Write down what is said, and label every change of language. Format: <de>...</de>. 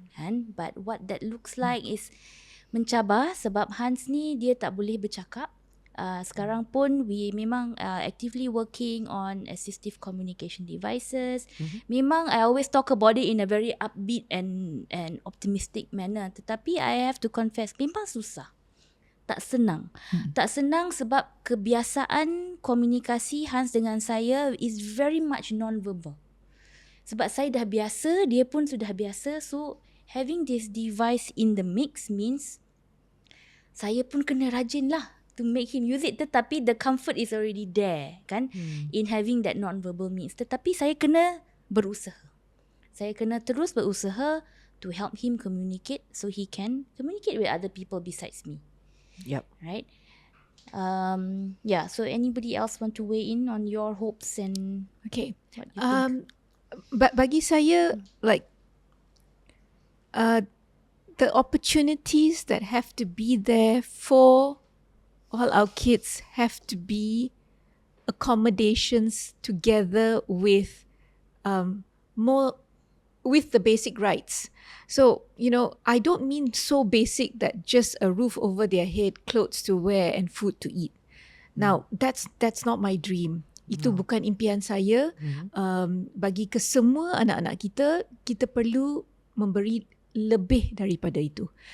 <ms>Kan?</ms> <en>But what that looks like is</en> <ms>mencabar sebab Hans ni dia tak boleh bercakap. Sekarang pun</ms> <en>we memang actively working on assistive communication devices. Memang I always talk about it in a very upbeat and optimistic manner. Tetapi I have to confess memang susah.</en> <ms>tak senang. Tak senang sebab kebiasaan komunikasi Hans dengan saya</ms> <en>is very much non-verbal.</en> <ms>Sebab saya dah biasa, dia pun sudah biasa.</ms> <en>So having this device in the mix means</en> <ms>saya pun kena rajin lah</ms> <en>to make him use it. Tetapi the comfort is already there kan, in having that non-verbal means.</en> <ms>Tetapi saya kena berusaha. Saya kena terus berusaha</ms> <en>to help him communicate so he can communicate with other people besides me. Yep. Right? Yeah, so anybody else want to weigh in on your hopes and Okay. what you think?</en> <ms>Bagi saya,</ms> <en>like, the opportunities that have to be there for all our kids have to be accommodations together with more with the basic rights. So, I don't mean so basic that just a roof over their head, clothes to wear and food to eat. Now, that's not my dream.</en> <ms>Itu bukan impian saya. Bagi kesemua anak-anak kita perlu memberi lebih daripada itu.</ms>